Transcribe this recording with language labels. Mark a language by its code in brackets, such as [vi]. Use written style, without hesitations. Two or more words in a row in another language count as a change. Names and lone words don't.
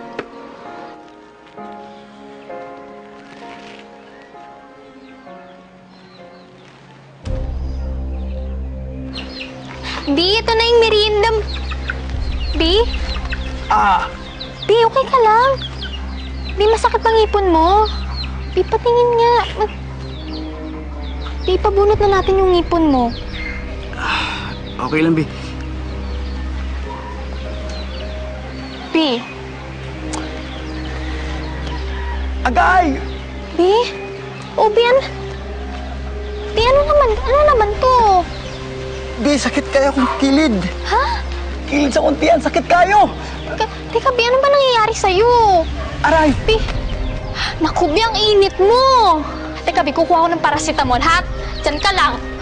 [tl] Bi, ito na yung merienda. Bi? Bi, okay ka lang? Bi, masakit ang ipon mo. Bi, patingin nga. Bi, pabunot na natin yung ipon mo. Okay lang, Bi. Bi? Agay! Bi? Oh, Bi, Bi, ano naman to? [ceb] Bi, sakit kayo kung kilid. [tl] Ha? [ceb] Kilid sa kuntian, sakit kayo! [tl] Teka, Bi, ano ba nangyayari sa'yo? Aray! Bi, naku, Bi, ang init mo. Teka, Bi, kukuha ko ng paracetamol, ha? Diyan ka lang.